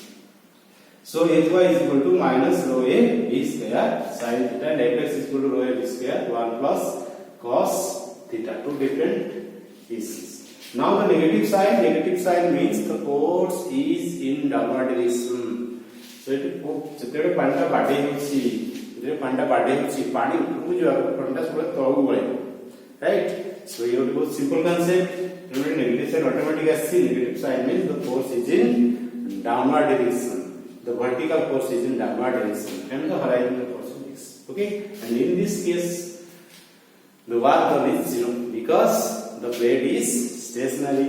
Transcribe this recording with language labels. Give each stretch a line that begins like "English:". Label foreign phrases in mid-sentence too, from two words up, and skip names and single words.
English: So Fy is equal to minus rho a v square sin theta, and Fx is equal to rho a v square 1 plus cos theta. Two different cases. Now the negative sign means the force is in downward direction. So it
Odia: ଯେତେବେଳେ ପାଣିଟା ବାଡେଇ ହେଉଛି, ପାଣି ଉପରକୁ ଯିବାକୁ ପାଣିଟା ସବୁବେଳେ ତଳକୁ ବଳେ.
English: Right? So you have to go simple concept. Remember, negative sign automatically asks. Negative sign means the force is in downward direction. The vertical force is in downward direction, and the horizontal force is. Okay? And in this case, the work done is 0 because the plate is stationary.